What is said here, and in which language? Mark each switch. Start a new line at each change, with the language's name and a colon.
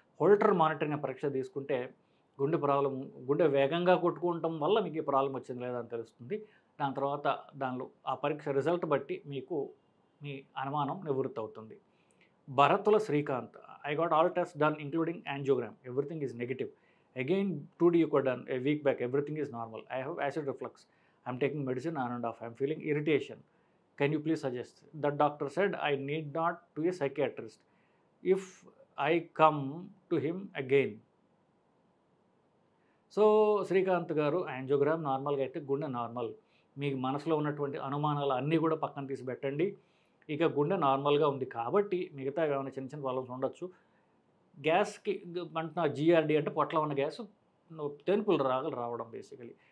Telugu: Holter monitoring అనే పరీక్ష తీసుకుంటే గుండె వేగంగా కొట్టుకోవటం వల్ల మీకు ఈ ప్రాబ్లం వచ్చింది లేదని తెలుస్తుంది. దాని తర్వాత ఆ పరీక్ష రిజల్ట్ బట్టి మీకు మీ అనుమానం నివృత్తి అవుతుంది.
English: Bharathula Srikanth, I got all test done including angiogram. Everything is negative. Again 2D echo done a week back. Everything is normal. I have acid reflux. I'm taking medicine on and off. I'm feeling irritation. Can you please suggest? The doctor said I need not to a psychiatrist if I come to him again.
Telugu: So Srikanth గారు, angiogram నార్మల్గా అయితే గుండె normal. మీ మనసులో ఉన్నటువంటి అనుమానాలు అన్నీ కూడా పక్కన తీసి పెట్టండి. ఇక గుండె నార్మల్గా ఉంది కాబట్టి మిగతా ఏమైనా చిన్న ప్రాబ్లమ్స్ ఉండొచ్చు. గ్యాస్కి అంటున్నా జీఆర్డీ అంటే పొట్టలో ఉన్న గ్యాస్ తేన్పులు రావడం బేసికలీ.